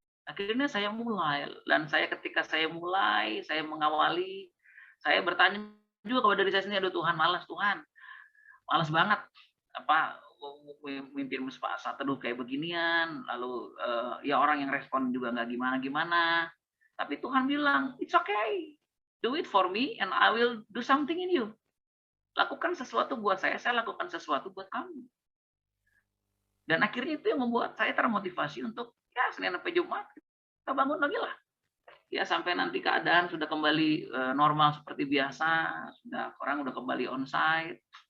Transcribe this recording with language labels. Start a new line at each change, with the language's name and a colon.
Indonesian: Akhirnya saya mulai, dan ketika saya mulai, saya mengawali, saya bertanya juga kepada diri saya sendiri, aduh Tuhan, malas banget apa mimpin saat teduh kayak beginian, lalu ya orang yang respon juga nggak gimana-gimana. Tapi Tuhan bilang,
English: it's okay, do it for me and I will do something in you.
Indonesian: Lakukan sesuatu buat saya lakukan sesuatu buat kamu. Dan akhirnya itu yang membuat saya termotivasi untuk ya Senin sampai Jumat kita bangun lagi lah. Ya sampai nanti keadaan sudah kembali normal seperti biasa, orang udah kembali onsite.